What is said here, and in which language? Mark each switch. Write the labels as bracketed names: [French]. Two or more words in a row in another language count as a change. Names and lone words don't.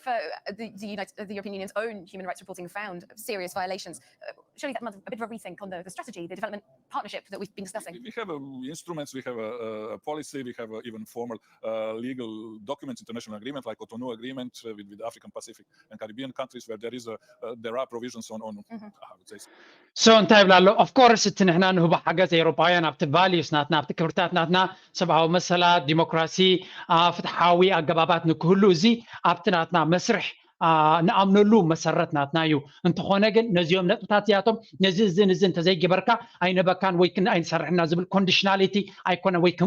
[English] if the European Union's own human rights reporting found serious violations, surely that must a bit of a rethink on the strategy, the development partnership that we've been discussing. We have instruments, we have a policy, we have even formal legal documents, international agreement like Cotonou Agreement with African, Pacific, and Caribbean countries where there are provisions on I would say. [Tigrinya] So እንታይ ይብላ ኣሎ [English] of course [Tigrinya] እቲ ንሕና ንህቦ ሓገዝ ኤውሮጳውያን ኣብቲ ቫልዩስ ናትና ኣብቲ ክብርታት ናትና ሰብኣዊ መሰላት ዲሞክራሲ ፍትሓዊ ኣገባባት ንክህሉ እዚ ኣብቲ ናትና መስርሕ ንኣምነሉ መሰረት ናትና እዩ እንተኾነ ግን ነዚኦም ነጥብታት እዚኣቶም ነዚ እዝን እንተዘይገበርካ ኣይነበካን ወይ ኣይንሰርሕና ዝብል ኮንዲሽናሊቲ ኣይኮነ ወይ ከም